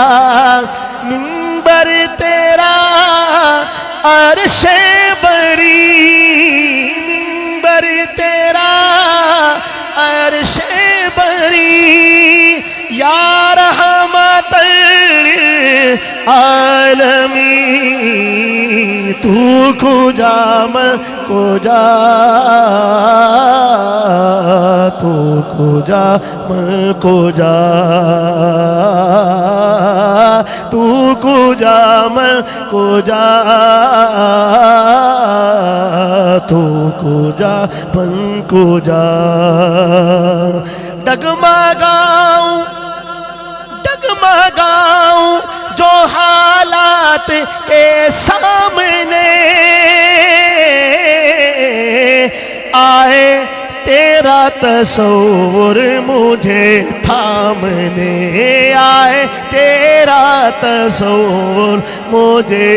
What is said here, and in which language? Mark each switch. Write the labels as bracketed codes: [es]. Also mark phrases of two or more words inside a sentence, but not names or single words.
[ur] منبر تیرا عرش بری، منبر تیرا عرش بری، [ar] یا رحمت [ur] للعالمین، تو کجا میں کجا، تو کجا میں کجا، تو کجا میں کجا، [fa] تو کجا من کجا، [ur] ڈگمگاؤں ڈگمگاؤں جو حالات کے سامنے آئے، تیرا تصور مجھے تھامنے آئے، تیرا تصور مجھے